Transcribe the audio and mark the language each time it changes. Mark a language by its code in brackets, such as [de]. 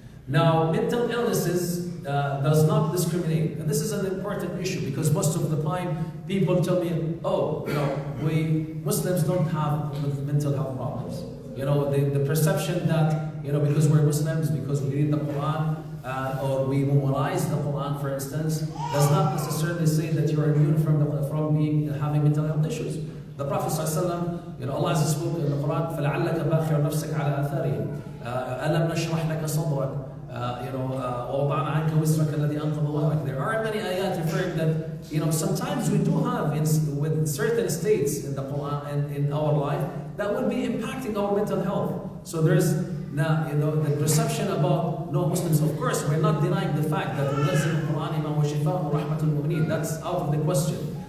[en] Now, mental illnesses does not discriminate, and this is an important issue, because most of the time people tell me, we Muslims don't have mental health problems. The perception that because we're Muslims, because we read the Quran, or we memorize the Quran, for instance, does not necessarily say that you are immune from having mental health issues. The Prophet ﷺ, Allah has spoken in the Quran, [ar] فَلَعَلَّكَ بَاخِعٌ نَفْسَكَ عَلَى آثَارِهِمْ أَلَمْ نَشْرَحْ لَكَ صَدْرَكَ وَوَضَعْنَا عَنْكَ وِزْرَكَ الَّذِي أَنْقَضَ ظَهْرَكَ. [en] There are many ayat referring that sometimes we do have with certain states in the Quran and in our life that would be impacting our mental health. So there's now the perception about Muslims. Of course, we're not denying the fact that the Quran that's out of the question.